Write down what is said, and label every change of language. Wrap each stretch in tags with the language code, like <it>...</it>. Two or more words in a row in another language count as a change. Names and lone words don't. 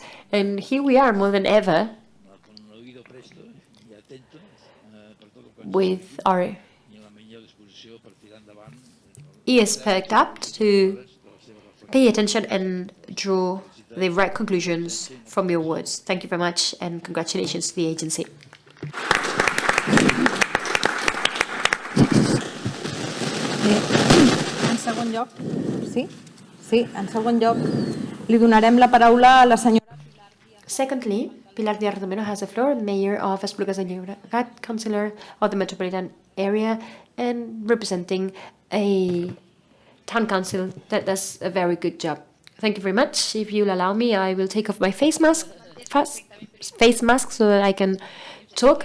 <en>And here we are more than ever with our ears perked up to pay attention and draw the right conclusions from your words. Thank you very much, and congratulations to the agency.</en> <ca>En segon lloc, en segon lloc, li donarem la paraula a la senyora Pilar Díaz.</ca> <en>Secondly, Pilar Díaz Romero has the floor, Mayor of Esplugues de Llobregat, councillor of the Metropolitan area, and representing a town council that does a very good job. Thank you very much. If you'll allow me, I will take off my face mask so that I can talk.</en>